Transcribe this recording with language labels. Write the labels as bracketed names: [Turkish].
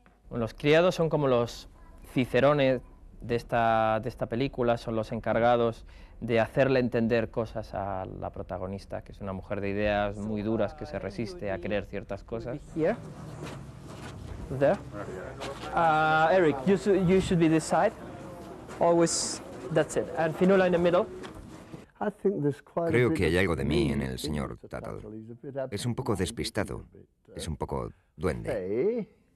[Spanish] Los criados son como los cicerones de esta película, son los encargados de hacerle entender cosas a la protagonista, que es una mujer de ideas muy duras que se resiste a creer ciertas cosas. [English] Here. There. Eric, you should be this side. Always, that's it. And Finola in the middle. [Spanish] Creo que hay algo de mí en el señor Tuttle. Es un poco despistado, es un poco duende.